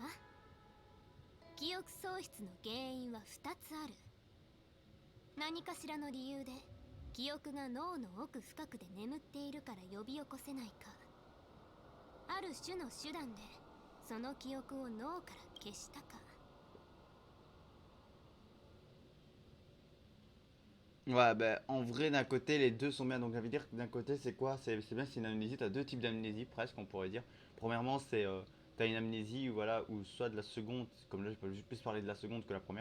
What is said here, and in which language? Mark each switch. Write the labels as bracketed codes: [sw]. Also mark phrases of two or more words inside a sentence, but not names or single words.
[ja] 記憶喪失の原因は2つある。何かしらの理由で記憶が脳の奥深くで眠っているから呼び起こせないか、ある種の手段でその記憶を脳から消したか。 [fr] ouais, bah en vrai, d'un côté, les deux sont bien. Donc, ça veut dire que d'un côté, c'est quoi? C'est bien, c'est une amnésie. T'as deux types d'amnésie, presque, on pourrait dire. Premièrement, c'est t'as une amnésie, voilà, ou soit de la seconde, comme là, je peux plus parler de la seconde que la première.